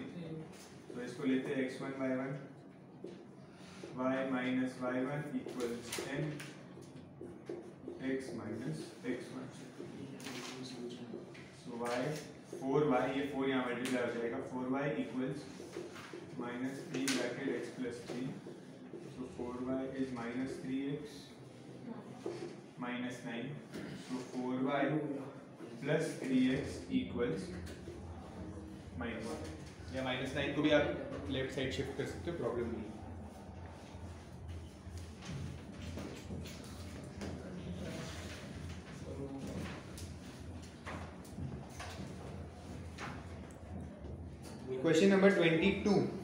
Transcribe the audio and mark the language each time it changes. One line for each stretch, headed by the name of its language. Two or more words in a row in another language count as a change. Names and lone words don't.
Hindi: तो इसको लेते हैं
English: x1 y1 y minus y1 equals m x minus x1। so y 4y,
Hindi: ये 4 यहाँ मल्टीप्लाई हो जाएगा,
English: 4y equals -3 bracket x plus 3। So 4y is minus 3x minus 9. So 4y plus 3x equals -1।
Hindi: या -9 को भी आप
English: left side shift
Hindi: कर सकते हो, प्रॉब्लम नहीं।
English: question number 22.